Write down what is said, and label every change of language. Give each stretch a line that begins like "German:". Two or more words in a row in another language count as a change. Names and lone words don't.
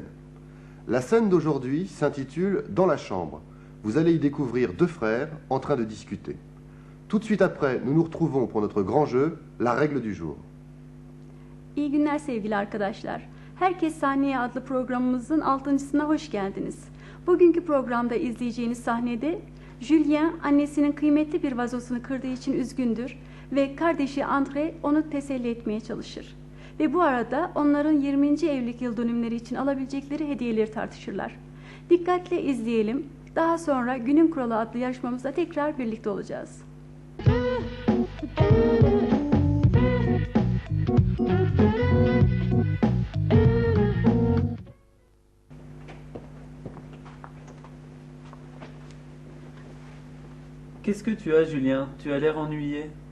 French: La scène d'aujourd'hui s'intitule « Dans la chambre ». Vous allez y découvrir deux frères en train de discuter. Tout de suite après, nous nous retrouvons pour notre grand jeu, la règle du jour.
Turkish: İyi günler sevgili arkadaşlar. Herkes Sahneye adlı programımızın 6.sına hoş geldiniz. Bugünkü programda izleyeceğiniz sahnede Julien annesinin kıymetli bir vazosunu kırdığı için üzgündür ve kardeşi André onu teselli etmeye çalışır. Ve bu arada onların 20. evlilik yıl dönümleri için alabilecekleri hediyeleri tartışırlar. Dikkatle izleyelim. Daha sonra Günün Kuralı adlı yarışmamızda tekrar birlikte olacağız.
French: Qu'est-ce que tu as, Julien? Tu as l'air ennuyé.